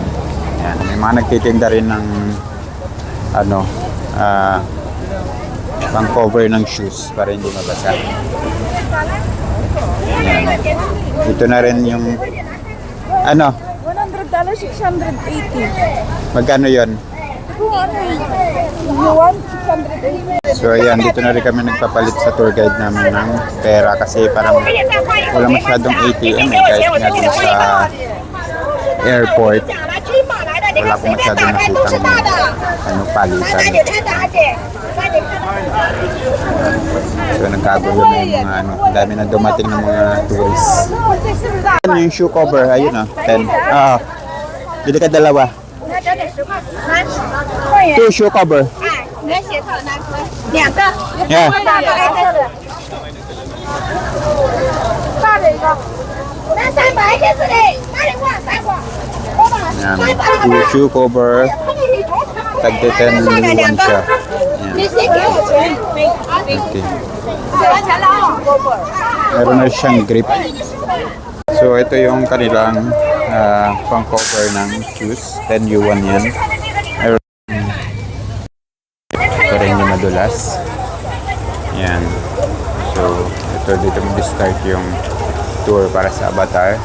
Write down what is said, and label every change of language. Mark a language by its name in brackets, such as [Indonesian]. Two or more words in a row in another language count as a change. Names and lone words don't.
[Filipino] Ayan, may mga nagtitinda rin ng ano, pang cover ng shoes para hindi mabasa. Ayan. Ito na rin yung ano, $100, 680. magkano yon? Kung ano [English] you want, [Filipino] 680. So ayan, dito na rin kami nagpapalit sa [English] tour guide [Filipino] namin ng pera kasi parang wala masyadong ATM eh, kahit nga dun sa airport wala ko masyadong nakitang ano, palitan. So nagkagulo na yung mga ano, ang dami na dumating ng mga tourists. Ano yung [English] shoe cover? [Filipino] Ayun ah, 10. Bili ka dalawa. [English] 2 shoe cover. [Chinese] 两个， Yeah. 大的一个，那300就是的，大的话300。 [Filipino] Yan, 2 [English] shoe cover. [Filipino] Tagti 10 yuan siya. Yan. [Chinese] 你先给我钱， Okay. 给完钱了啊。 [Filipino] Meron na siyang grip. So ito yung kanilang pang-cover ng shoes. 10 yuan yan. Meron para hindi madulas. Yan. So ito dito mag-start yung tour para sa Avatar.